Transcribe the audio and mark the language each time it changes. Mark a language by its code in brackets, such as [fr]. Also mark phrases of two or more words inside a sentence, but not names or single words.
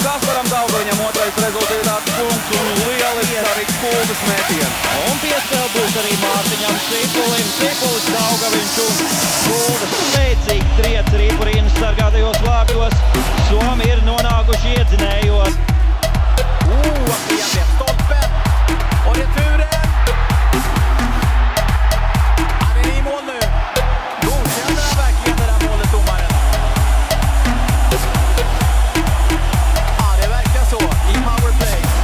[lv] Kasparam Daugaviņam otrais rezultāts punkts un lielisks arī Kuldas metiens. Un piespēle būs arī Mārtiņam Sipulim. Sipulis, Daugaviņš un Kulda spēcīgi triec Rīpurīnas sargātajos vārtos. Somi ir nonākuši iedzinējos. [sv] Återigen stolpen och returen. Han är i mål nu. Godkänner han verkligen det där målet, domaren? Ja, det verkar så i powerplay.